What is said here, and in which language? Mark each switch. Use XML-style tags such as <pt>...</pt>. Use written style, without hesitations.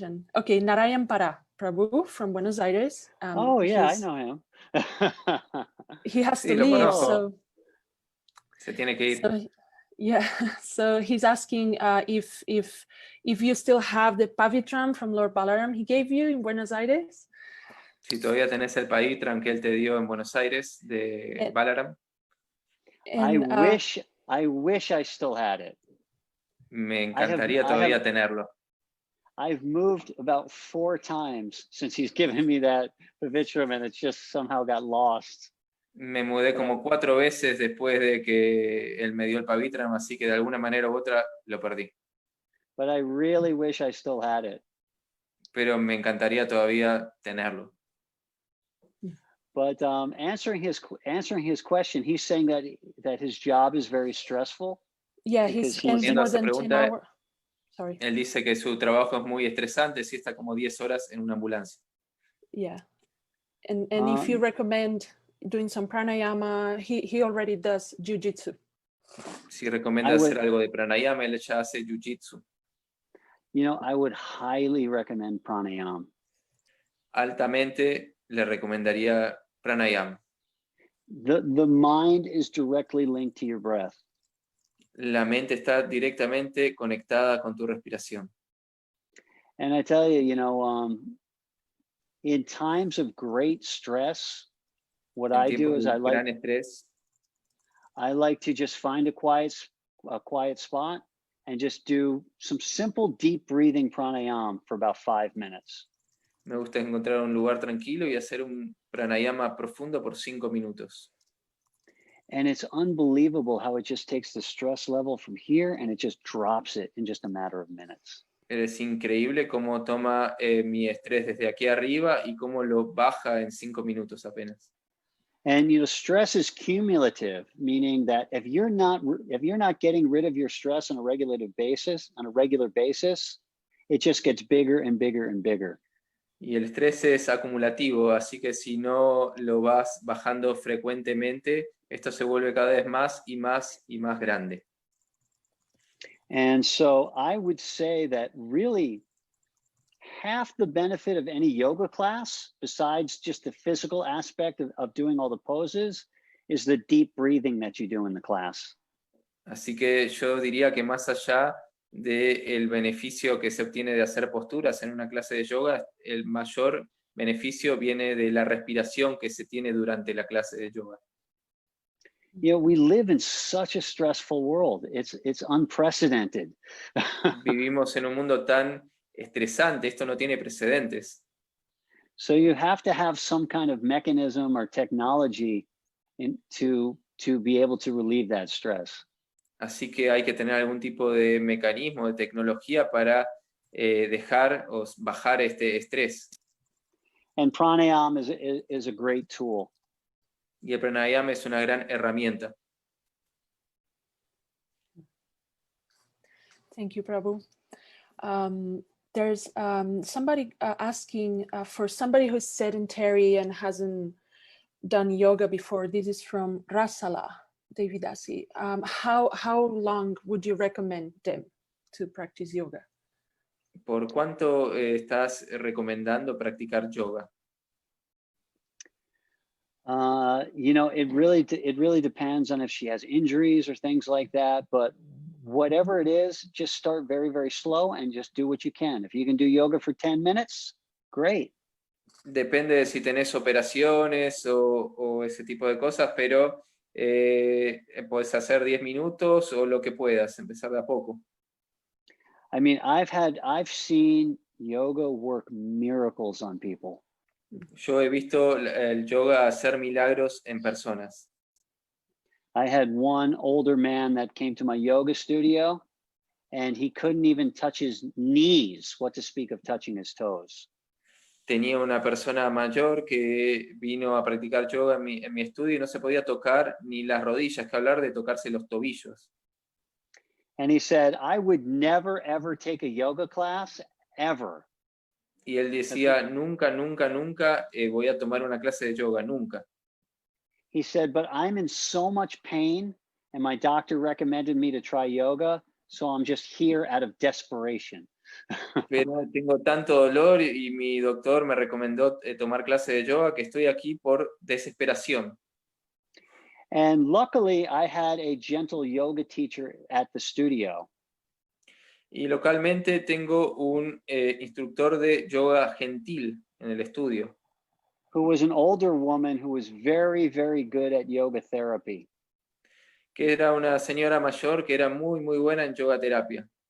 <en>And okay, Narayan Prabhu from Buenos Aires. Oh yeah, I know him. He has</en> <es>Sí,</es> <en>to</en> <es>lo</es> <en>leave,</en> <es>conozco.</es> <en>so</en> <es>Se tiene que ir.</es> <en>so, yeah, so he's asking if you still have the pavitram from Lord Balaram he gave you in Buenos Aires.</en> <es>Si todavía tenés el pavitram que él te dio en Buenos Aires de Balaram.</es> <en>And, I wish I still had it.</en> <es>Me encantaría todavía tenerlo.</es> <en>I've moved about 4 times since he's given me that pavitram, and it's just somehow got lost.</en> <es>Me mudé como 4 veces después de que él me dio el pavitram, así que de alguna manera u otra lo perdí.</es> <en>But I really wish I still had it.</en> <es>Pero me encantaría todavía tenerlo.</es> <en>But answering his question, he's saying that his job is very stressful. Yeah, he spends more than 10 hours. Sorry.</en> <es>Él dice que su trabajo es muy estresante, si está como 10 horas en una ambulancia.</es> <en>Yeah, and if you recommend doing some pranayama, he already does jiu-jitsu.</en> <es>Si recomienda hacer algo de pranayama, él ya hace jiu-jitsu.</es> <en>You know, I would highly recommend pranayama.</en> <es>Altamente le recomendaría pranayama.</es> <en>The mind is directly linked to your breath.</en> <es>La mente está directamente conectada con tu respiración.</es> <en>And I tell you, you know, in times of great stress, what I do is I like to just find a quiet spot and just do some simple deep breathing pranayama for about 5 minutes.</en> <es>Me gusta encontrar un lugar tranquilo y hacer un pranayama profundo por 5 minutos.</es> <en>And it's unbelievable how it just takes the stress level from here and it just drops it in just a matter of minutes.</en> <es>Es increíble cómo toma mi estrés desde aquí arriba y cómo lo baja en 5 minutos apenas.</es> <en>And you know, stress is cumulative, meaning that if you're not getting rid of your stress on a regular basis, it just gets bigger and bigger and bigger.</en> <es>Y el estrés es acumulativo, así que si no lo vas bajando frecuentemente, esto se vuelve cada vez más y más y más grande.</es> <en>And so I would say that really half the benefit of any yoga class, besides just the physical aspect of doing all the poses, is the deep breathing that you do in the class.</en> <es>Así que yo diría que más allá del beneficio que se obtiene de hacer posturas en una clase de yoga, el mayor beneficio viene de la respiración que se tiene durante la clase de yoga.</es> <en>You know, we live in such a stressful world. It's unprecedented.</en> <es>Vivimos en un mundo tan estresante, esto no tiene precedentes.</es> <en>So you have to have some kind of mechanism or technology to be able to relieve that stress.</en> <es>Así que hay que tener algún tipo de mecanismo, de tecnología para dejar o bajar este estrés.</es> <en>And pranayama is a great tool.</en> <es>Y el pranayama es una gran herramienta.</es> <en>Thank you, Prabhu. There's somebody asking for somebody who's sedentary and hasn't done yoga before. This is from Rasala Devidasi. How long would you recommend them to practice yoga?</en> <es>¿Por cuánto estás recomendando practicar yoga?</es> <en>You know, it really depends on if she has injuries or things like that. But whatever it is, just start very, very slow and just do what you can. If you can do yoga for 10 minutes, great.</en> <es>Depende de si tenés operaciones o ese tipo de cosas, pero puedes hacer 10 minutos o lo que puedas, empezar de a poco.</es> <en>I mean, I've seen yoga work miracles on people.</en> <es>Yo he visto el yoga hacer milagros en personas.</es> <en>I had one older man that came to my yoga studio and he couldn't even touch his knees, what to speak of touching his toes.</en> <es>Tenía una persona mayor que vino a practicar yoga en mi estudio y no se podía tocar ni las rodillas, que hablar de tocarse los tobillos.</es> <en>And he said, I would never, ever take a yoga class, ever.</en> <es>Y él decía, nunca, nunca, nunca voy a tomar una clase de yoga, nunca.</es> <en>He said, but I'm in so much pain and my doctor recommended me to try yoga, so I'm just here out of desperation.</en> <es>Pero tengo tanto dolor y mi doctor me recomendó tomar clase de yoga que estoy aquí por desesperación.</es> <en>And luckily, I had a gentle yoga teacher at the studio.</en> <es>Y localmente tengo un instructor de yoga gentil en el estudio.</es> <en>Who was an older woman who was very, very good at yoga therapy.</en> <es>Que era una señora mayor que era muy, muy buena en yoga terapia.</es>